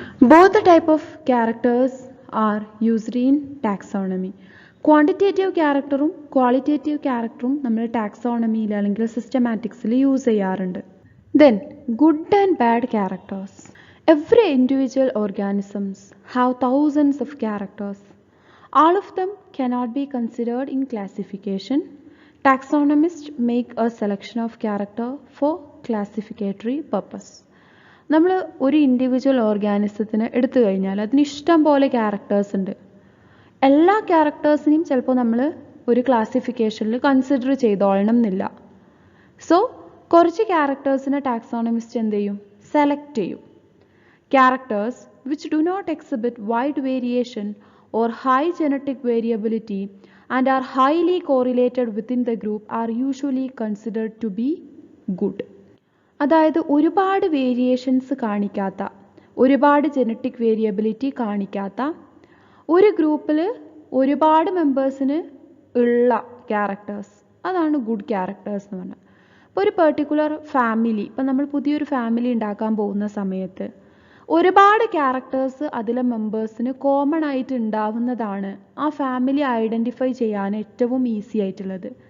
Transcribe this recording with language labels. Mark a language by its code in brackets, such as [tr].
[en] Both the type of characters are used in taxonomy. [ml] Quantitative ക്യാരക്ടറും qualitative ക്യാരക്ടറും നമ്മൾ ടാക്സോണമിയിൽ അല്ലെങ്കിൽ സിസ്റ്റമാറ്റിക്സിൽ use ചെയ്യാറുണ്ട്. [en] Then good and bad characters. Every individual organisms have thousands of characters. All of them cannot be considered in classification. Taxonomists make a selection of character for classificatory purpose. [ml] നമ്മൾ ഒരു individual ഓർഗാനിസത്തിന് എടുത്തു കഴിഞ്ഞാൽ അതിന് ഇഷ്ടം പോലെ characters ഉണ്ട്. എല്ലാ ക്യാരക്ടേഴ്സിനെയും ചിലപ്പോൾ നമ്മൾ ഒരു ക്ലാസിഫിക്കേഷനിൽ കൺസിഡർ ചെയ്തോളണം എന്നില്ല. സോ കുറച്ച് ക്യാരക്ടേഴ്സിനെ ടാക്സോണമിസ്റ്റ് എന്ത് ചെയ്യും? സെലക്ട് ചെയ്യും. [en] Characters which do not exhibit wide variation or high genetic variability and are highly correlated within the group are usually considered to be good. [ml] അതായത് ഒരുപാട് വേരിയേഷൻസ് കാണിക്കാത്ത, ഒരുപാട് ജനറ്റിക് വേരിയബിലിറ്റി കാണിക്കാത്ത, ഒരു ഗ്രൂപ്പിൽ ഒരുപാട് മെമ്പേഴ്സിന് ഉള്ള ക്യാരക്ടേഴ്സ്, അതാണ് ഗുഡ് ക്യാരക്ടേഴ്സ് എന്ന് പറഞ്ഞാൽ. ഇപ്പോൾ ഒരു പെർട്ടിക്കുലർ ഫാമിലി, ഇപ്പം നമ്മൾ പുതിയൊരു ഫാമിലി ഉണ്ടാക്കാൻ പോകുന്ന സമയത്ത് ഒരുപാട് ക്യാരക്ടേഴ്സ് അതിലെ മെമ്പേഴ്സിന് കോമൺ ആയിട്ട് ഉണ്ടാവുന്നതാണ് ആ ഫാമിലി ഐഡൻറ്റിഫൈ ചെയ്യാൻ ഏറ്റവും ഈസി ആയിട്ടുള്ളത്.